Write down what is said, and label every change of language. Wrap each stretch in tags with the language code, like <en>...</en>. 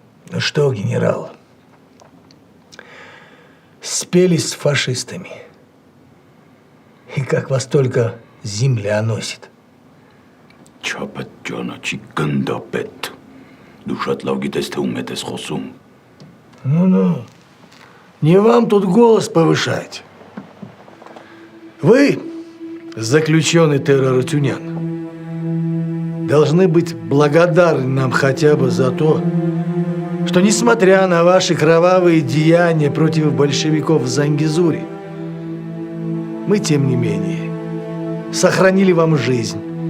<ru>Ну что, генерал, спелись с фашистами. И как вас только земля носит.</ru> <hy>Չապետ ճանաչի գնդապետ։ Դու շատ լավ գիտես, թե ում հետ ես խոսում։</hy> <ru>Ну-ну, не вам тут голос повышать. Вы, заключенный террор тюнян, должны быть благодарны нам хотя бы за то, что, несмотря на ваши кровавые деяния против большевиков в Зангизуре, мы, тем не менее, сохранили вам жизнь.</ru>